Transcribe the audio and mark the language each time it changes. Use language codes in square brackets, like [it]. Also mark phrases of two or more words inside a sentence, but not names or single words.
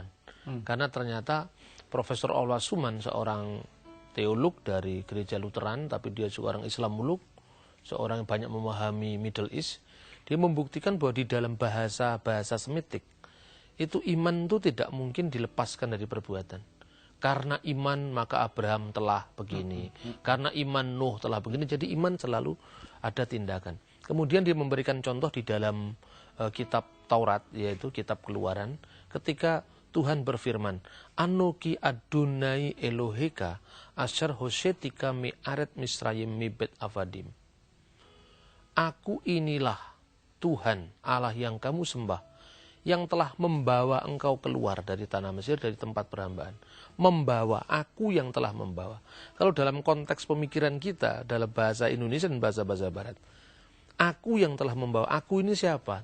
[id] Karena ternyata Profesor Olwa Suman, seorang teolog dari gereja Lutheran, tapi dia juga orang Islam muluk, seorang yang banyak memahami Middle East, dia membuktikan bahwa di dalam bahasa Semitik itu iman itu tidak mungkin dilepaskan dari perbuatan. Karena iman maka Abraham telah begini. Karena iman Nuh telah begini. Jadi iman selalu ada tindakan. Kemudian dia memberikan contoh di dalam kitab Taurat, yaitu kitab Keluaran, ketika Tuhan berfirman, [he] אנכי אדני אלהיך אשר הוצאתיך מארץ מצרים מבית עבדים. [id] Aku inilah Tuhan Allah yang kamu sembah, yang telah membawa engkau keluar dari tanah Mesir, dari tempat perhambaan. Membawa, aku yang telah membawa. Kalau dalam konteks pemikiran kita, dalam bahasa Indonesia dan bahasa-bahasa Barat, aku yang telah membawa, aku ini siapa?